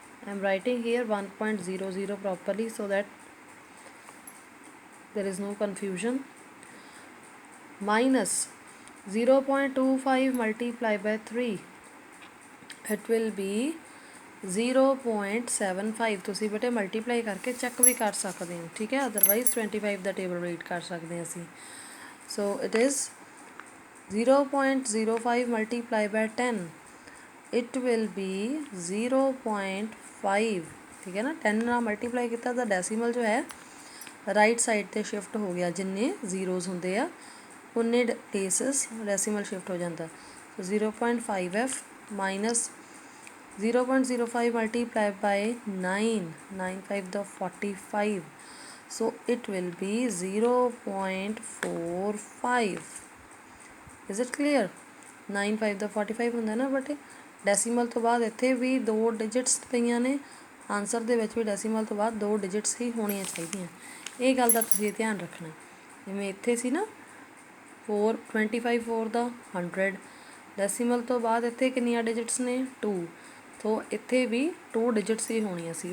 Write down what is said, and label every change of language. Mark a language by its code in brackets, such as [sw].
[en] I am writing here 1.00 properly so that there is no confusion। minus 0.25 multiplied by 3, it will be 0.75। [pa] ਤੁਸੀਂ ਬੇਟੇ multiply ਕਰਕੇ check ਵੀ ਕਰ ਸਕਦੇ ਹੋ। ਠੀਕ ਹੈ, ਅਦਰਵਾਈਜ਼ 25 ਦਾ ਟੇਬਲ ਰੀਡ ਕਰ ਸਕਦੇ ਹਾਂ ਅਸੀਂ। [en] So it is 0.05 multiplied by 10, it will be 0.5। [hi] ठीक है ना, [pa] 10 ਨਾਲ ਮਲਟੀਪਲਾਈ ਕੀਤਾ ਤਾਂ ਡੈਸੀਮਲ ਜੋ ਹੈ ਰਾਈਟ ਸਾਈਡ 'ਤੇ ਸ਼ਿਫਟ ਹੋ ਗਿਆ, ਜਿੰਨੇ ਜ਼ੀਰੋਜ਼ ਹੁੰਦੇ ਆ ਉਨੇ ਪਲੇਸਿਸ ਡੈਸੀਮਲ ਸ਼ਿਫਟ ਹੋ ਜਾਂਦਾ। [en] 0.5f minus 0.05 multiplied by 9, 9 5 the 45, so it will be 0.45। is it clear? [pa] 9 5 ਦਾ 45 ਹੁੰਦਾ ਨਾ ਬਟ ਡੈਸੀਮਲ ਤੋਂ ਬਾਅਦ ਇੱਥੇ ਵੀ 2 ਡਿਜਿਟਸ ਪਈਆਂ ਨੇ, ਆਨਸਰ ਦੇ ਵਿੱਚ ਵੀ ਡੈਸੀਮਲ ਤੋਂ ਬਾਅਦ 2 ਡਿਜਿਟਸ ਹੀ ਹੋਣੀਆਂ ਚਾਹੀਦੀਆਂ। ਇਹ ਗੱਲ ਦਾ ਤੁਸੀਂ ਧਿਆਨ ਰੱਖਣਾ। ਜਿਵੇਂ ਇੱਥੇ ਸੀ ਨਾ 4 25 4 ਦਾ 100, ਡੈਸੀਮਲ ਤੋਂ ਬਾਅਦ ਇੱਥੇ ਕਿੰਨੀਆਂ ਡਿਜਿਟਸ ਨੇ 2, ਸੋ ਇੱਥੇ ਵੀ 2 ਡਿਜਿਟਸ ਹੀ ਹੋਣੀਆਂ ਸੀ।